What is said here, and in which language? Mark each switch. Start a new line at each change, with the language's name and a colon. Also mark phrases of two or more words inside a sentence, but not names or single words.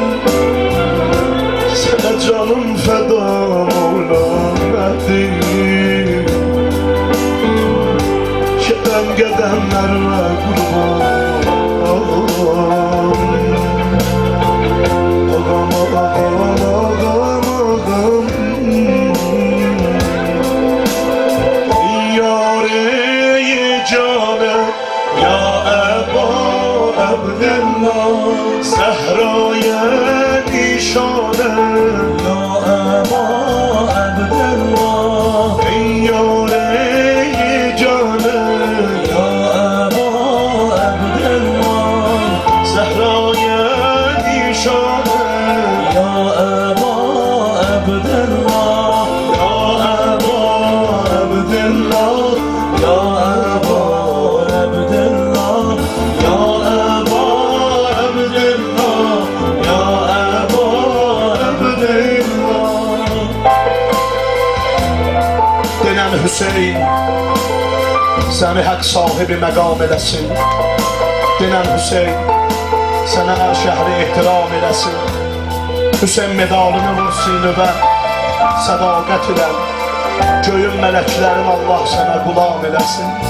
Turkish: Sana canım feda Mevlam Nedim Kedem gedemlerle kurban Ağam ağam ağam ağam Yâre-i cane Ya
Arabic: أبا عبد الله
Turkish: Zehra'ya nişane
Arabic: يا أبا عبد الله
Turkish: Ey yâre-i cane
Arabic: يا أبا عبد الله
Turkish: Zehra'ya nişane
Arabic: يا أبا عبد الله يا أبا عبد الله يا أبا عبد الله يا أبا عبد الله يا أبا عبد الله
Azerbaijani: Denen Hüseyin Səni hak sahibi məqam eləsin Denen Hüseyin Sənə hər şəhri ehtiram eləsin Hüseyin medalını vursun növə Sədaqət ilə Göyün mələklərin Allah sənə qulam eləsin